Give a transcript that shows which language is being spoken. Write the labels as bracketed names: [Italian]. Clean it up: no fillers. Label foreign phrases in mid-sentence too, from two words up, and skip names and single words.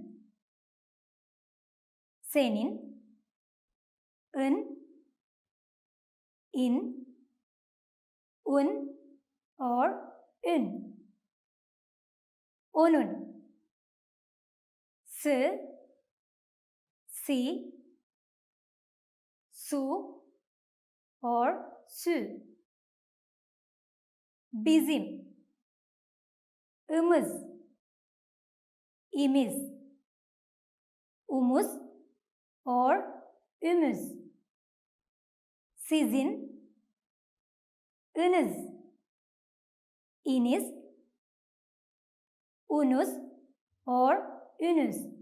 [Turkish] senin, in, un, ഓർ ഇൻ. onun, s, si, su, or su. Bizim, ımız, imiz, umuz, or ümüz. Sizin, ınız, iniz, unuz, or ünüz.